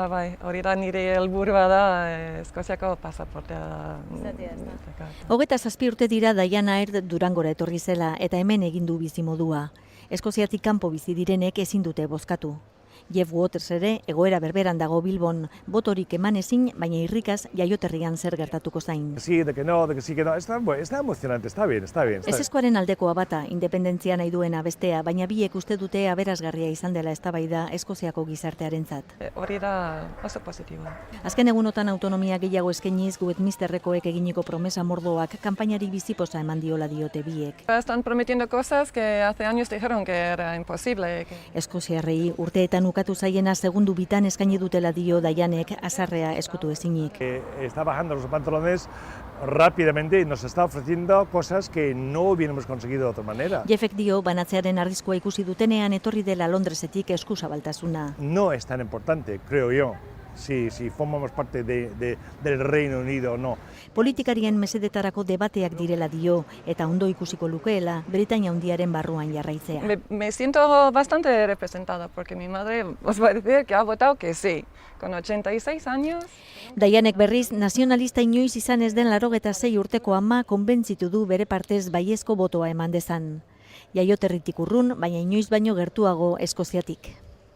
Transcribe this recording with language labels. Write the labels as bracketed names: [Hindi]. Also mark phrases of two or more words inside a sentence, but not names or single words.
[Basque] Bai, hori da nire helburua da Eskoziako pasaportea da. 27 urte dira Diana Aird Durangora etorri zela eta hemen egin du bizimodua. Eskoziatik kanpo bizi direnek ezin dute bozkatu. Jeff Waters ere egoera berberan dago Bilbon, botorik eman ezin, baina irrikaz jaioterrian zer gertatuko zain. [Spanish] Sí, de que no, está emocionante, está bien. [Basque] Ezezkoaren aldekoa bata, independentzia nahi duena bestea, baina biek uste dute aberasgarria izan dela eztabaida Eskoziako gizartearentzat. Hori da oso positiboa. Azken egunotan autonomia gehiago eskainiz Westminsterrekoek eginiko promesa mordoak kanpainari bizipoza eman diola diote biek. [Spanish] Están prometiendo cosas que hace años dijeron que era imposible. [Basque] Eskoziarrei urteetan ukatu zaiena segundu bitan eskaini dutela dio Dianek azarrea eskutu ezinik. [Spanish] Está bajando los pantalones rápidamente y nos está ofreciendo cosas que no hubiéramos conseguido de otra manera. [Basque] Jeffek dio banatzearen arriskua ikusi dutenean etorri dela Londresetik eskuzabaltasuna. [Spanish] No es tan importante, creo yo, si formamos parte del Reino Unido o no. [Basque] Politikarien mesedetarako debateak direla dio eta ondo ikusiko lukeela Britainia Handiaren barruan jarraitzea. [Spanish] Me siento bastante representada porque mi madre os va a decir que ha votado que sí, con 86 años. [Basque] Dianek berriz nazionalista inoiz izan ez den 86 urteko ama konbentzitu du bere partez baiezko botoa eman dezan. Jaioterritik urrun, baina inoiz baino gertuago Eskoziatik.